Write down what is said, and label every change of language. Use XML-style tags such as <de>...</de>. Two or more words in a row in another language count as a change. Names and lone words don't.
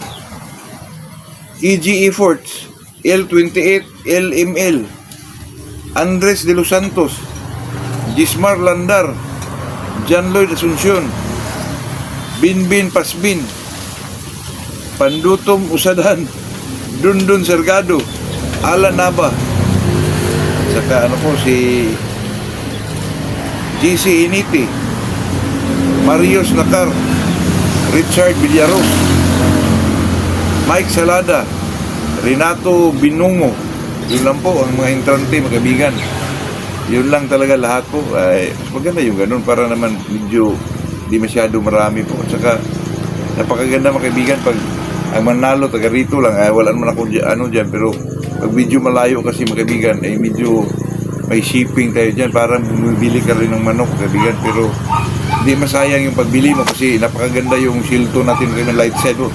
<tl>EG Efforts, L28 LML, Andres de los Santos, Gismar Landar, John Lloyd Asuncion, Binbin Pasbin, Pandutom Usadan, Dundun Sergado, Alan Nava, saka si GC Initi, Marios Nakar, Richard Villaros, Mike Salada, Renato Binungo. Yun lang po ang mga entrante mga kaibigan. Yun lang talaga lahat po. Maganda yung ganun para naman medyo di masyado marami po. At saka napakaganda mga kaibigan pag ang manalo taga rito lang. Wala naman ako dyan, pero pag medyo malayo kasi mga kaibigan medyo may shipping tayo dyan, parang bumibili ka rin ng manok kaibigan, pero Hindi masayang yung pagbili mo kasi napakaganda yung Shilton natin kay light side po.</tl>